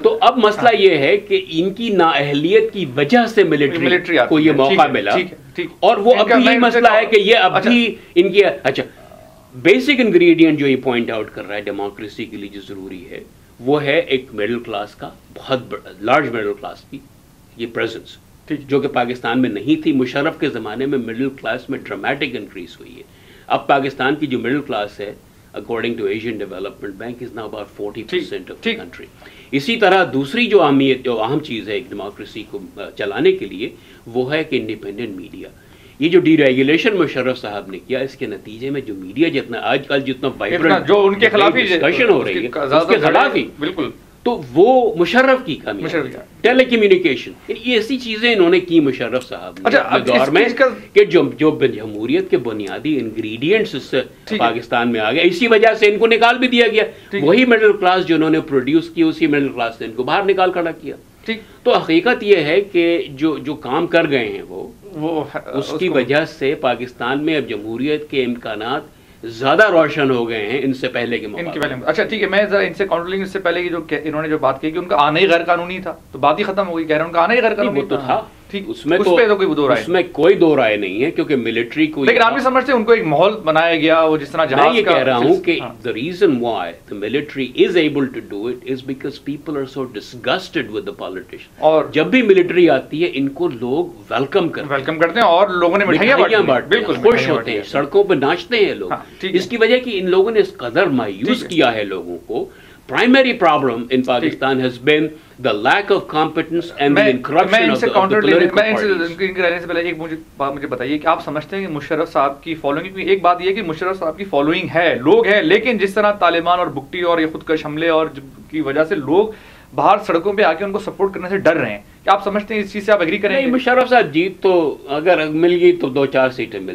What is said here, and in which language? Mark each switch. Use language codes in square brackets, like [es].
[ur] تو اب مسئلہ یہ ہے کہ ان کی نااہلیت کی وجہ سے ملٹری کو یہ موقع ملا، اور وہ اب بھی یہ مسئلہ ہے کہ یہ اب بھی ان کی اچھا بیسک انگریڈینٹ جو یہ پوائنٹ آؤٹ کر رہا ہے ڈیموکریسی کے لیے جو ضروری ہے، وہ ہے ایک مڈل کلاس کا، بہت لارج مڈل کلاس کی یہ پریزنس، جو کہ پاکستان میں نہیں تھی. مشرف کے زمانے میں مڈل کلاس میں ڈرامیٹک انکریز ہوئی ہے. اب پاکستان کی جو مڈل کلاس ہے [en] according to Asian Development Bank is now about 40% of the country. [ur] اسی طرح دوسری جو اہم چیز ہے ایک ڈیموکریسی کو چلانے کے لیے، وہ ہے کہ انڈیپینڈنٹ میڈیا. یہ جو ڈی ریگولیشن مشرف صاحب نے کیا، اس کے نتیجے میں جو میڈیا جتنا آج کل جتنا وائبرنٹ، جو ان کے خلاف ہی ڈسکشن ہو رہی ہے، اس کے خلاف ہی بالکل تو وہ مشرف کی کمی، ٹیلی کمیونیکیشن، یہ ایسی چیزیں انہوں نے کی مشرف صاحب نے اپنے دور میں کہ جو جمہوریت کے بنیادی انگریڈینٹس اس پاکستان میں آ گئے، اسی وجہ سے ان کو نکال بھی دیا گیا. وہی مڈل کلاس جو انہوں نے پروڈیوس کی، اسی مڈل کلاس نے ان کو باہر نکال کھڑا کیا. تو حقیقت یہ ہے کہ جو کام کر گئے ہیں وہ اس کی وجہ سے پاکستان میں اب جمہوریت کے امکانات زیادہ روشن ہو گئے ہیں ان سے پہلے کے مقابلے. اچھا ٹھیک ہے، میں ذرا ان سے کاؤنٹرلنگ اس سے پہلے کی جو انہوں نے جو بات کی کہ ان کا آنا ہی غیر قانونی تھا، تو بات ہی ختم ہو گئی. کہہ رہے ہیں ان کا آنا ہی غیر قانونی تھا. اس میں کوئی دو رائے نہیں ہے کیونکہ ملٹری کو، لیکن آپ بھی سمجھتے ہیں ان کو ایک ماحول بنایا گیا، وہ جس طرح میں یہ کہہ رہا ہوں کہ [en] the reason why the military is able to do it is because people are so disgusted with the politicians. [ur] اور جب بھی ملٹری آتی ہے ان کو لوگ ویلکم کرتے ہیں اور لوگوں نے مٹھائیاں بانٹی ہیں، خوش ہوتے ہیں، سڑکوں پہ ناچتے ہیں لوگ. اس کی وجہ کہ ان لوگوں نے اس قدر مایوس کیا ہے لوگوں کو. [en] Primary problem in Pakistan has been the lack of competence and the corruption of the political parties. [ur] سے پہلے ایک بات مجھے بتائیے کہ آپ سمجھتے ہیں کہ مشرف صاحب کی فالوئنگ، ایک بات یہ کہ مشرف صاحب کی فالوئنگ ہے، لوگ ہیں، لیکن جس طرح طالبان اور بگٹی اور یہ خودکش حملے اور کی وجہ سے لوگ باہر سڑکوں پہ آ کے ان کو سپورٹ کرنے سے ڈر رہے ہیں، کیا آپ سمجھتے ہیں اس چیز سے آپ ایگری کریں گے؟ مشرف صاحب جیت تو اگر مل گئی تو 2-4 سیٹیں مل،